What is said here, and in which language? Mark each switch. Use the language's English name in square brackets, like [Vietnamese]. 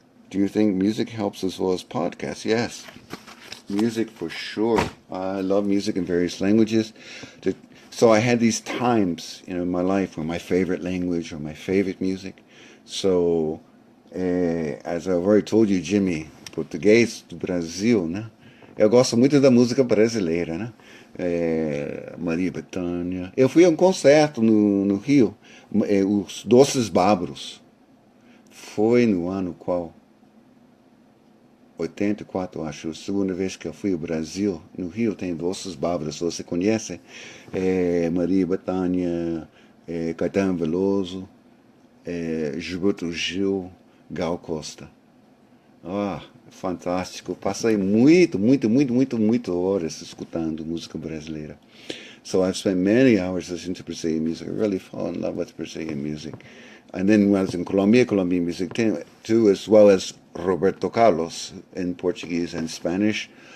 [English] Do you think music helps as well as podcasts? Yes, music for sure. I love music in various languages. So I had these times, in my life where my favorite language or my favorite music. So, as I've already told you, Jimmy, [Portuguese] Português do Brasil, né? Eu gosto muito da música brasileira, né? Maria Bethânia. Eu fui a um concerto no Rio, os Doces Babros. Foi no ano qual? 84, acho. Segunda vez que eu fui ao Brasil. No Rio tem Doces Babros, você conhece? Maria Bethânia, Caetano Veloso, Gilberto Gil, Gal Costa. Ah, fantástico. Passei muito horas escutando música brasileira. [English] So I've spent many hours listening to Brazilian music. I really fall in love with Brazilian music. And then when I was in Colombia, Colombian music too, as well as Roberto Carlos in Portuguese and Spanish.